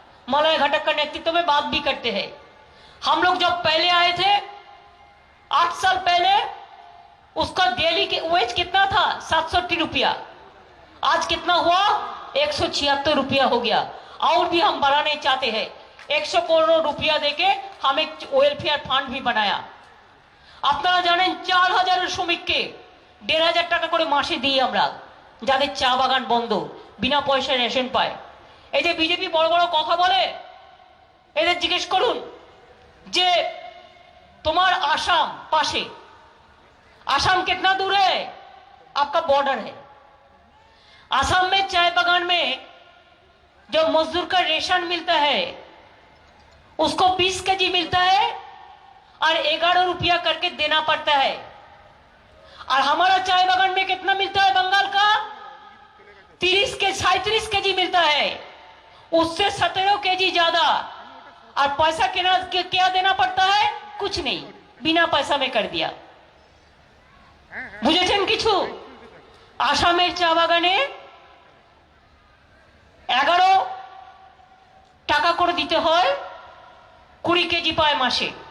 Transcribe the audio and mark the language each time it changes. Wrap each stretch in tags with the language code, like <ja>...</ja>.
<hi>Malay घटक का नेतृत्व में बात भी करते हैं। हम लोग जब पहले आए थे 8 साल पहले, उसका डेली के वेज कितना था? 780 रुपया। आज कितना हुआ? 176 रुपया हो गया। और भी हम बढ़ाने चाहते हैं। 100 करोड़ रुपया देके हम एक वेलफेयर फंड भी बनाया।</hi> <bn>আপনারা জানেন 4000 শ্রমিককে 1500 টাকা করে মাসে দিই আমরা, যাদের চা বাগান বন্ধ, বিনা পয়সায় রেশন পায়। এই যে বিজেপি বড় বড় কথা বলে, এদের জিজ্ঞেস করুন যে তোমার</bn> <hi>आसाम पासे, आसाम कितना दूर है? आपका बॉर्डर है। आसाम में चाय बागान में जो मजदूर का रेशन मिलता है उसको 20 केजी मिलता है और 11 रुपया करके देना पड़ता है। और हमारा चाय बागान में कितना मिलता है? बंगाल का 37 केजी मिलता है, उससे 17 केजी ज्यादा। और पैसा क्या देना पड़ता है? कुछ नहीं, बिना पैसा में कर दिया।</hi> <bn>বুঝেছেন কিছু? আসামের চা বাগানে 11 টাকা করে দিতে হয়, 20 কেজি পায় মাসে।</bn>